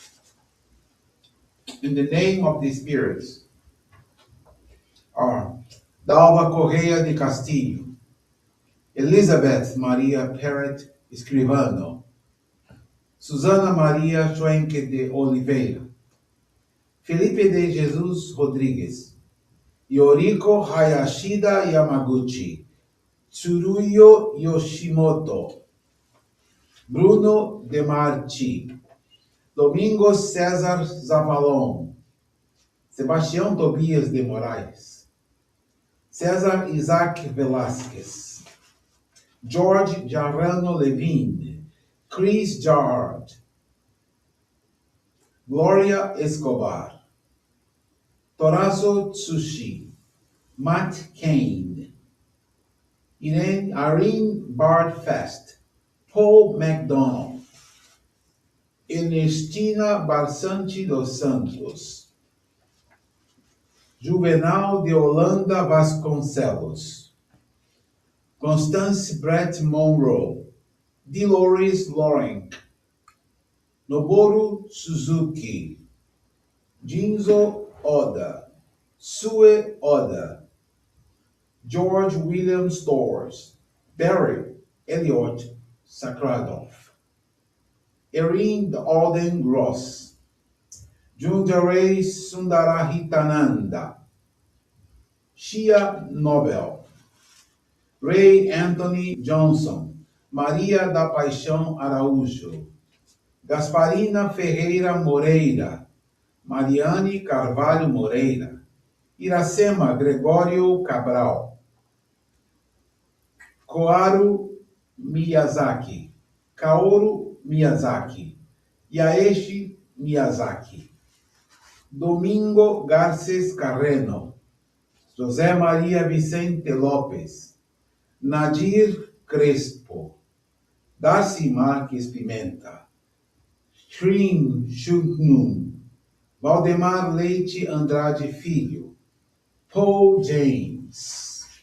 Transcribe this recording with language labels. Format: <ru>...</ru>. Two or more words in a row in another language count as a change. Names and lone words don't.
<en>In the name of the spirits are Dalva Correia de Castillo, Elizabeth Maria Perret Escrivano, Susana Maria Schwenke de Oliveira, Felipe de Jesus Rodrigues, Yoriko Hayashida Yamaguchi, Tsuruyo Yoshimoto, Bruno De Marchi, Domingos César Zavalon, Sebastião Tobias de Moraes, César Isaac Velasquez, George Jarrano Levine, Chris Jard, Gloria Escobar, Torazo Tsushi, Matt Kane, Irene Bardfest, Paul McDonald, Ernestina Barsante dos Santos, Juvenal de Holanda Vasconcelos, Constance Brett Monroe, Dolores Lorenk, Noboru Suzuki, Jinzo Oda, Sue Oda, George William Storrs, Barry Elliott Sakradov, Erin Alden Gross, Junjarei Sundarahitananda, Shia Nobel, Ray Anthony Johnson, Maria da Paixão Araújo, Gasparina Ferreira Moreira, Mariane Carvalho Moreira, Iracema Gregório Cabral, Koaru Miyazaki, Kaoru Miyazaki, Yaeshi Miyazaki, Domingo Garces Carreno, José Maria Vicente Lopes, Nadir Crespo, Darcy Marques Pimenta, Shrin Shugnun, Valdemar Leite Andrade Filho, Paul James.</en>